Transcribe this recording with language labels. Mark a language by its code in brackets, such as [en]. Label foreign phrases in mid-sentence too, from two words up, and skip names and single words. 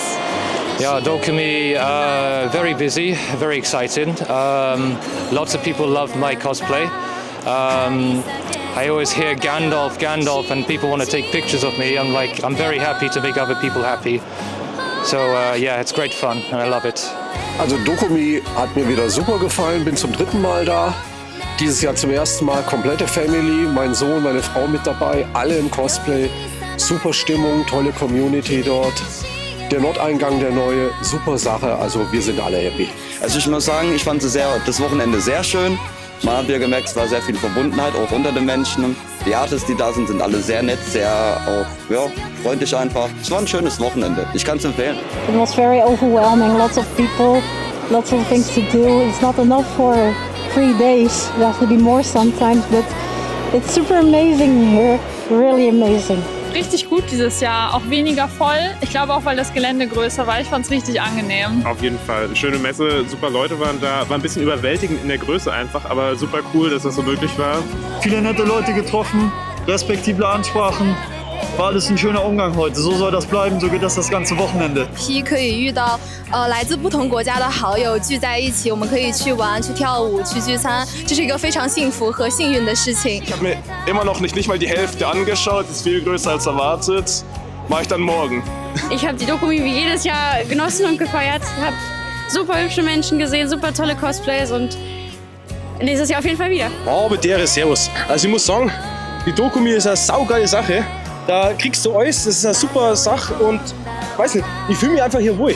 [en] Yeah, Dokumi, very busy, very exciting. Lots of people love my cosplay. I always hear Gandalf, Gandalf, and people want to take pictures of me. I'm very happy to make other people happy. So yeah, it's great fun and I love it. [de] Also Dokumi hat mir wieder super gefallen, bin zum 3. Mal da. Dieses Jahr zum ersten Mal komplette Family, mein Sohn, meine Frau mit dabei, alle im Cosplay. Super Stimmung, tolle Community dort. Der Nordeingang, der neue, super Sache, also wir sind alle happy. Also ich muss sagen, ich fand das Wochenende sehr schön. Man hat ja gemerkt, es war sehr viel Verbundenheit, auch unter den Menschen. Die Artists, die da sind alle sehr nett, sehr auch freundlich einfach. Es war ein schönes Wochenende. Ich kann es empfehlen. [en] It was very overwhelming. Lots of people, lots of things to do. It's not enough for 3 days. There has to be more sometimes, but it's super amazing here. Really amazing. [de] Richtig gut dieses Jahr, auch weniger voll. Ich glaube auch, weil das Gelände größer war. Ich fand es richtig angenehm. Auf jeden Fall. Eine schöne Messe, super Leute waren da. War ein bisschen überwältigend in der Größe einfach, aber super cool, dass das so möglich war. Viele nette Leute getroffen, respektible Ansprachen. War alles ein schöner Umgang heute. So soll das bleiben, so geht das ganze Wochenende. [zh] 可以遇到来自不同国家的好友聚在一起，我们可以去玩、去跳舞、去聚餐，这是一个非常幸福和幸运的事情。 [de] Ich habe mir immer noch nicht mal die Hälfte angeschaut, ist viel größer als erwartet. Mache ich dann morgen. Ich habe die Dokumi wie jedes Jahr genossen und gefeiert. Habe super hübsche Menschen gesehen, super tolle Cosplays und nächstes Jahr auf jeden Fall wieder. Oh, mit der Servus. Also ich muss sagen, die Dokumi ist eine saugeile Sache. Da kriegst du alles, das ist eine super Sache und weiß nicht, ich fühle mich einfach hier wohl.